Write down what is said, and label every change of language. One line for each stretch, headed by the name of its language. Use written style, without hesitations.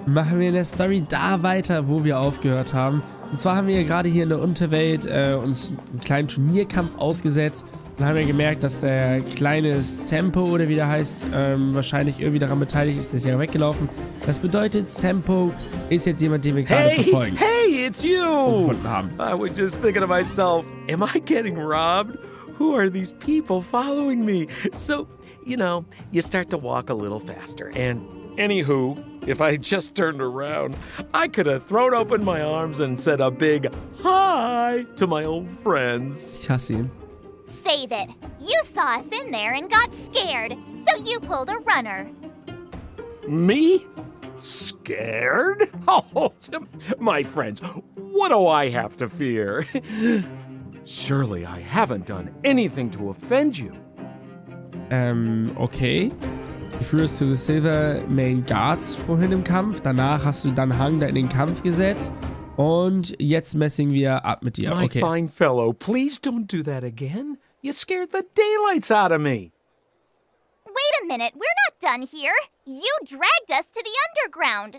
German: machen wir in der Story da weiter, wo wir aufgehört haben. Und zwar haben wir gerade hier in der Unterwelt uns einen kleinen Turnierkampf ausgesetzt. Dann haben wir gemerkt, dass der kleine Sempo, oder wie der heißt, wahrscheinlich irgendwie daran beteiligt ist. Der ist ja weggelaufen. Das bedeutet, Sempo ist jetzt jemand, den wir gerade verfolgen.
English: Hey, it's you! I was just thinking to myself, am I getting robbed? Who are these people following me? So, you know, you start to walk a little faster. And anywho, if I just turned around, I could have thrown open my arms and said a big hi to my old friends.
German: Ich hasse ihn.
English: Save it. You saw us in there and got scared, so you pulled a runner. Me? Scared? Oh, my friends, what do I have to fear? Surely I haven't done anything to offend you. Okay.
German: Du führst
English: to the Silver Main Guards
German: vorhin im Kampf. Danach hast du dann Hang da in den Kampf gesetzt. Und jetzt messing wir ab mit dir.
English: My Okay. fine fellow, please don't do that again. You scared the daylights out of me. Wait a minute, we're not done here. You dragged us to the underground.